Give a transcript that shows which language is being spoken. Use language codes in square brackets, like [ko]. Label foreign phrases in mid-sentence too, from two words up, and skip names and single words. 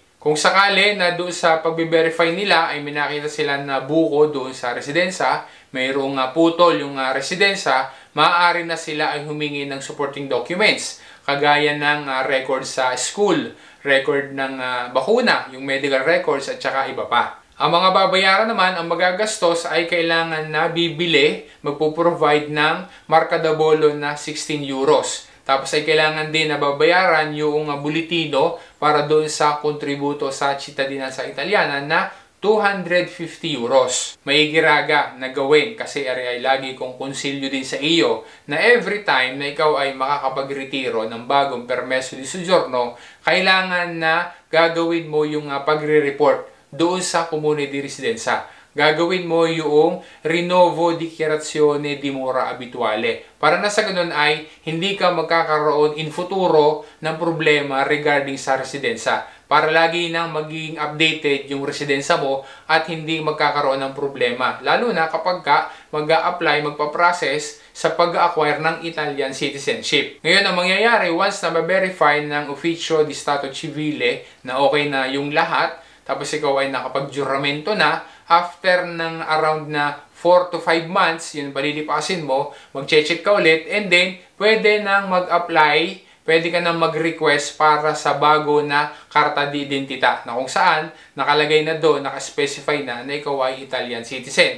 [tl] Kung sakali na doon sa pagbe-verify nila ay minakita sila na buko doon sa residensya, mayroong putol yung residensya, maaari na sila ay humingi ng supporting documents, kagaya ng record sa school, record ng bakuna, yung medical records at saka iba pa. Ang mga babayaran naman, ang magagastos ay kailangan na bibili, magpo-provide ng [it] marca da bollo [tl] na 16 euros. Tapos ay kailangan din na babayaran yung buletino para doon sa kontributo sa [it] Cittadinanza Italiana [tl] na 250 euros. May giraga na gawin kasi ay lagi kong konsilyo din sa iyo na [en] every time [tl] na ikaw ay makakapag-retiro ng bagong [it] permeso di soggiorno, [tl] kailangan na gagawin mo yung pagre-report doon sa [it] Comune di Residenza. [tl] Gagawin mo yung [it] Rinnovo Dichiarazione di Mora Abituale. [tl] Para na sa ganun ay hindi ka magkakaroon [it] in futuro [tl] ng problema regarding sa residensya. Para lagi nang magiging updated yung residensya mo at hindi magkakaroon ng problema. Lalo na kapag ka mag-a-apply, magpa-process sa pag-acquire ng [en] Italian citizenship. [tl] Ngayon, ang mangyayari, once na ma-verify ng [it] Ufficio di Stato Civile [tl] na okay na yung lahat, tapos ikaw ay nakapag-juramento na, after ng around na [en] 4 to 5 months, [tl] yun palilipasin mo, mag-check ka ulit, [en] and then, [tl] pwede nang mag-apply, pwede ka nang mag-request para sa bago na [it] karta di identita, [tl] na kung saan, nakalagay na doon, nakaspecify na ikaw ay [en] Italian citizen.